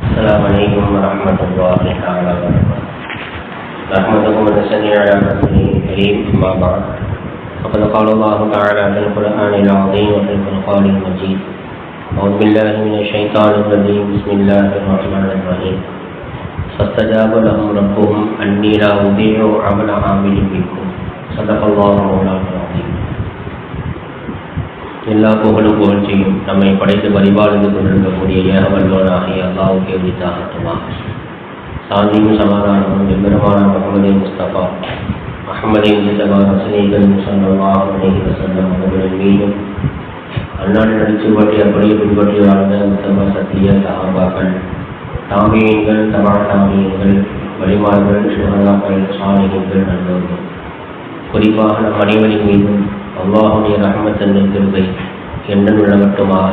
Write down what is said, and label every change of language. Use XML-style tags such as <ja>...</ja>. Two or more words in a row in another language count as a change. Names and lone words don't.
<ar>السلام عليكم ورحمة الله تعالى وبركاته. نحمده ونصلي على رسوله الكريم، أما بعد فقد قال الله تعالى في القرآن العظيم وفي الفرقان المجيد: أعوذ بالله من الشيطان الرجيم، بسم الله الرحمن الرحيم. فاستجاب لهم ربهم أني لا أضيع عمل عامل منكم. صدق الله مولانا العظيم.</ar> <ta>எல்லா புகழும் புகழ்ச்சியும் நம்மை படைத்து பரிபாலித்து கொண்டிருக்கக்கூடிய ஏகவல்லோனாகிய அல்லாஹ்வுக்கே உரித்தாகட்டுமா. சாந்தியும் சமாதானமும் எம்பெருமான முஹம்மது முஸ்தபா முஹம்மது முஸ்தபா</ta> <ar>رسول الله صلى الله عليه وسلم</ar> <ta>அவர்களின் மீதும் அன்னாடு நடிச்சு பற்றி அப்படியே பின்பற்றி வாழ்ந்த உத்தம சத்திய சஹாபாக்கள், தாபியீன்கள், தபா தாபியீன்கள், வலிமார்கள், சுஹதாக்கள், சாலிஹீன்கள், நல்லோர்கள், குறிப்பாக நம் அனைவரின் மீதும் அல்லாஹுடைய ரஹ்மத் கிருபை என்றும் நிலவட்டுமாக.</ta>